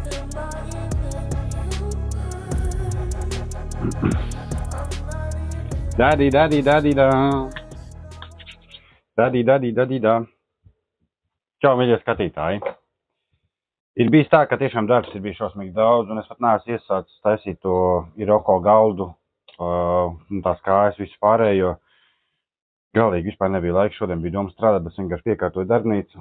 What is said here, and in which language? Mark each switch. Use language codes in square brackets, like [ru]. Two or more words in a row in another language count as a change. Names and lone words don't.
[en] Daddy, daddy, daddy, da. Daddy, daddy, daddy, da. [lv] Čau, mīļie skatītāji. Ir bijis tā, ka tiešām darbs ir bijis šausmīgi daudz, un es pat neesmu iesācis taisīt to Iroko galdu, tās kājas, visu pārējo. Galīgi vispār nebija laika, šodien bija doma strādāt, bet vienkārši piekārtoju darbnīcu.